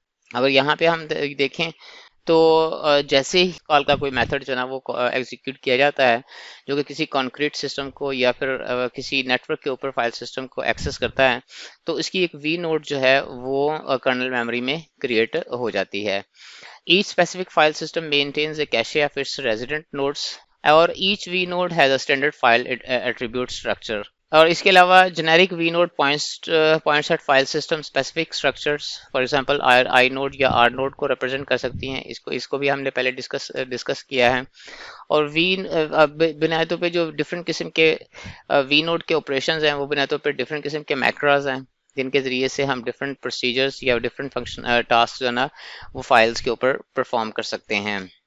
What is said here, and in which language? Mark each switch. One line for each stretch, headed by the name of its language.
Urdu: اگر یہاں پہ ہم دیکھیں تو جیسے ہی کال کا کوئی میتھڈ جو ہے نا وہ ایگزیکیوٹ کیا جاتا ہے جو کہ کسی کانکریٹ سسٹم کو یا پھر کسی نیٹ ورک کے اوپر فائل سسٹم کو ایکسس کرتا ہے تو اس کی ایک وی نوڈ جو ہے وہ کرنل میموری میں کریٹ ہو جاتی ہے.
English: Each specific file system maintains a cache of its resident nodes, اور each vNode has a standard file attribute structure.
Urdu: اور اس کے علاوہ generic we node
English: points at file system specific structures for example
Urdu: I node یا are node کو represent کر سکتی ہیں. اس کو بھی ہم نے پہلے ڈسکس کیا ہے. اور بنیادی طور پہ جو ڈفرینٹ قسم کے وی نوڈ کے آپریشنز ہیں وہ بنیادی طور پہ ڈفرینٹ قسم کے میکراز ہیں جن کے ذریعے سے ہم ڈفرینٹ پروسیجرز یا ڈفرینٹ فنکشن ٹاسک جو ہے نا وہ فائلز کے اوپر پرفارم کر سکتے ہیں.